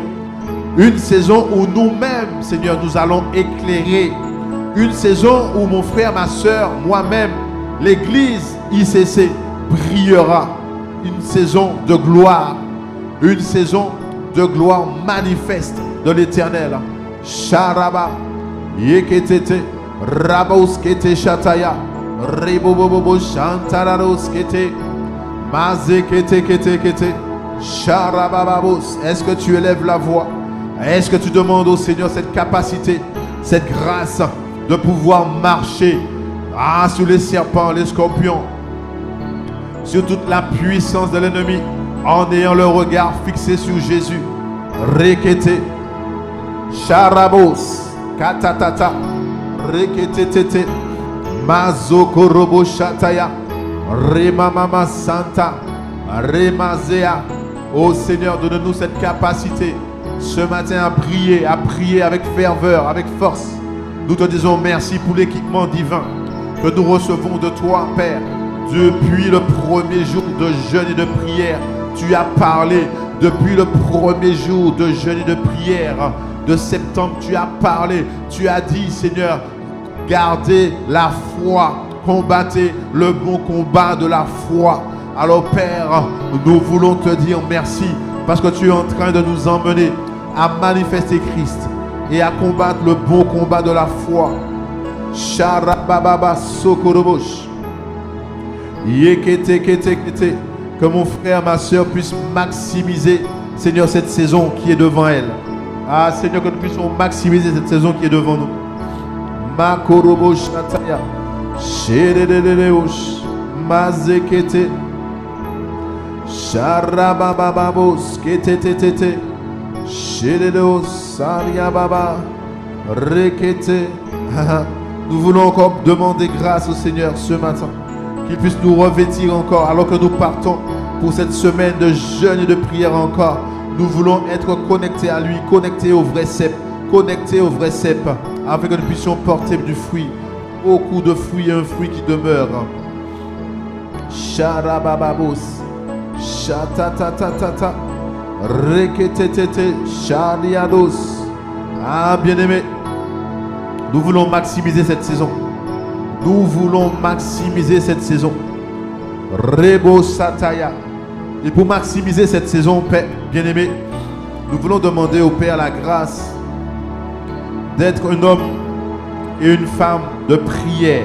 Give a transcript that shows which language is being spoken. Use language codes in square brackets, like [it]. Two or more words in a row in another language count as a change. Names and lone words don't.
[fr] Une saison où nous-mêmes, Seigneur, nous allons éclairer. Une saison où mon frère, ma soeur, moi-même, l'église ICC brillera. Une saison de gloire. Une saison de gloire manifeste de l'éternel. Sharaba. Yeketete, Raboskete Shataya, Rebobobo Shantararoskete, Mazekete Kete Kete, Sharabababos. Est-ce que tu élèves la voix? Est-ce que tu demandes au Seigneur cette capacité, cette grâce de pouvoir marcher sur les serpents, les scorpions, sur toute la puissance de l'ennemi, en ayant le regard fixé sur Jésus? Rekete, Sharabos. Katatata, Reketete, Mazokorobo Shataya, Remamama Santa, Remazea. Oh Seigneur, donne-nous cette capacité ce matin à prier avec ferveur, avec force. Nous te disons merci pour l'équipement divin que nous recevons de toi, Père. Depuis le premier jour de jeûne et de prière, tu as parlé. Depuis le premier jour de jeûne et de prière de septembre, tu as parlé, tu as dit, Seigneur, gardez la foi, combattez le bon combat de la foi. Alors Père, nous voulons te dire merci parce que tu es en train de nous emmener à manifester Christ et à combattre le bon combat de la foi. Sharababa Sokorobosh. Yekete kete kete. Que mon frère, ma soeur puisse maximiser, Seigneur, cette saison qui est devant elle. Seigneur, que nous puissions maximiser cette saison qui est devant nous. Makorobo Shataya, Shereleleosh, Mazekete, Sharabababos, Ketetete, Shededo Saria Baba. Rekete. Nous voulons encore demander grâce au Seigneur ce matin, qu'il puisse nous revêtir encore alors que nous partons pour cette semaine de jeûne et de prière encore. Nous voulons être connectés à lui, connectés au vrai cep, connectés au vrai cep, afin que nous puissions porter du fruit, beaucoup de fruits, un fruit qui demeure. Sharabababos, shatatatata, reketetete, shariados. Ah, bien-aimé, nous voulons maximiser cette saison. Nous voulons maximiser cette saison. Rebo Sataya. Et pour maximiser cette saison, Père bien-aimé, nous voulons demander au Père la grâce d'être un homme et une femme de prière.